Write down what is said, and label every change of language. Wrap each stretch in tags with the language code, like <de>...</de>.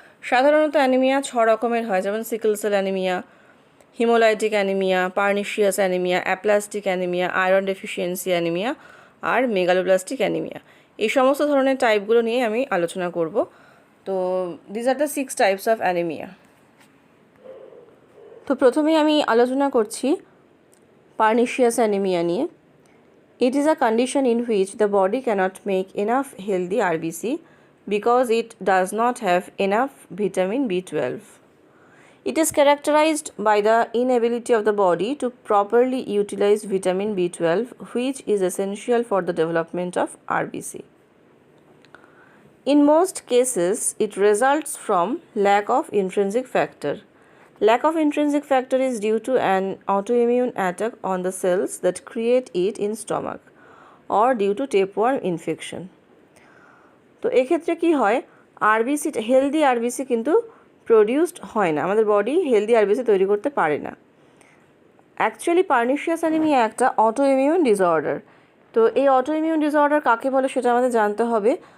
<bn>সাধারণত অ্যানিমিয়া 6 রকমের হয়, যেমন sickle cell anaemia, haemolytic anaemia, pernicious anaemia, aplastic anaemia, iron deficiency anaemia আর megaloblastic anaemia. এই সমস্ত ধরনের টাইপগুলো নিয়ে আমি আলোচনা করব। তো</bn> <en>This are the 6 types of anaemia.</en> <bn>তো প্রথমেই আমি আলোচনা করছি পার্নিশিয়াস অ্যানিমিয়া নিয়ে।</bn> <en>It is a condition in which the body cannot make enough healthy RBC because it does not have enough vitamin B12. It is characterized by the inability of the body to properly utilize vitamin B12, which is essential for the development of RBC. In most cases, it results from lack of intrinsic factor. Lack of intrinsic factor is due to an autoimmune attack on the cells that create it in stomach or due to tapeworm infection.</en> <bn>তো এক্ষেত্রে কি হয়, RBC, healthy RBC কিন্তু produced হয় না, আমাদের body healthy RBC তৈরি করতে পারে না। অ্যাকচুয়ালি পার্নিশিয়াস অ্যানিমিয়া একটা অটোইমিউন ডিসঅর্ডার। তো এই অটোইমিউন ডিসঅর্ডার কাকে বলে সেটা আমাদের জানতে হবে।</bn>